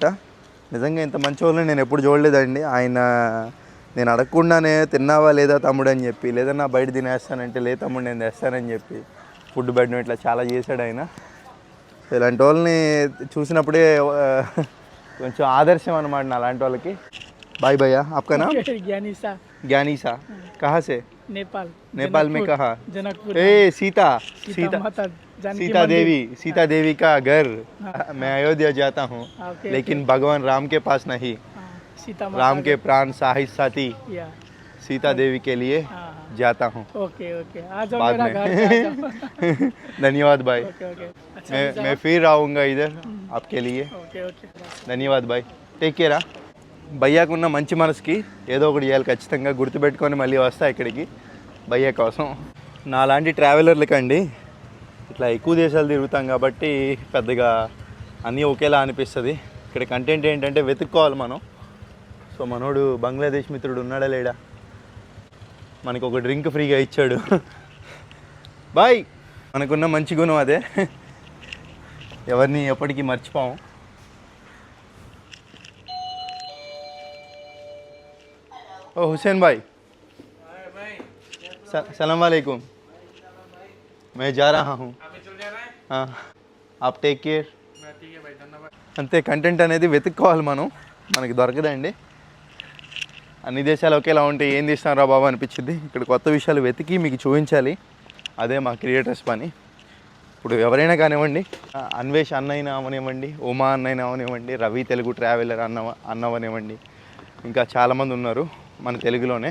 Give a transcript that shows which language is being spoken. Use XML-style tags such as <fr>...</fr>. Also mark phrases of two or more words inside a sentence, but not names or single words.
<te>నిజంగా ఇంత మంచి వాళ్ళని నేను ఎప్పుడు చూడలేదండి. ఆయన నేను అడగకుండానే తిన్నావా లేదా తమ్ముడు అని చెప్పి, లేదన్నా బయట తినేస్తానంటే లేదు తమ్ముడు నేను తెస్తానని చెప్పి ఫుడ్ పెట్టడం ఇట్లా చాలా చేశాడు ఆయన. ఇలాంటి వాళ్ళని చూసినప్పుడే కొంచెం ఆదర్శం అన్నమాట నా అలాంటి వాళ్ళకి.</te> <hi>బాయ్ భయ్యా. आपका नाम? ज्ञानीसा. कहाँ से? नेपाल में कहाँ? सीता देवी का घर. मैं अयोध्या जाता हूँ लेकिन भगवान राम के पास नहीं. राम के प्राण साहिब साथी सीता देवी के लिए जाता हूँ. बाद में. धन्यवाद भाई. मैं फिर आऊँगा इधर आपके लिए. धन्यवाद भाई.</hi> <en>take care.</en> <te>భయ్యాకు ఉన్న మంచి మనసుకి ఏదో ఒకటి చేయాలి ఖచ్చితంగా. గుర్తుపెట్టుకొని మళ్ళీ వస్తా ఇక్కడికి భయ్యా కోసం. నా లాంటి ట్రావెలర్లకండి ఇట్లా ఎక్కువ దేశాలు తిరుగుతాం కాబట్టి పెద్దగా అన్నీ ఒకేలా అనిపిస్తుంది. ఇక్కడ కంటెంట్ ఏంటంటే వెతుక్కోవాలి మనం. సో మనోడు బంగ్లాదేశ్ మిత్రుడు ఉన్నాడా లేడా, మనకు ఒక డ్రింక్ ఫ్రీగా ఇచ్చాడు. బాయ్. మనకున్న మంచి గుణం అదే, ఎవరిని ఎప్పటికీ మర్చిపోము.</te> <hi>ओ हुसैन भाई. सलाम वालेकुम. मैं जा रहा हूँ. हाँ आप</hi> <en>take care.</en> <te>అంతే. కంటెంట్ అనేది వెతుక్కోవాలి మనం, మనకి దొరకదండి. అన్ని దేశాలు ఒకేలా ఉంటే ఏం తీస్తున్నారా బాబు అనిపించింది. ఇక్కడ కొత్త విషయాలు వెతికి మీకు చూపించాలి. అదే మా క్రియేటర్స్ పని. ఇప్పుడు ఎవరైనా కానివ్వండి, అన్వేష్ అన్నైనా అవనివ్వండి, ఉమా అన్నైనా అవనివ్వండి, రవి తెలుగు ట్రావెలర్ అన్నవనివ్వండి, ఇంకా చాలామంది ఉన్నారు మన తెలుగులోనే.</te>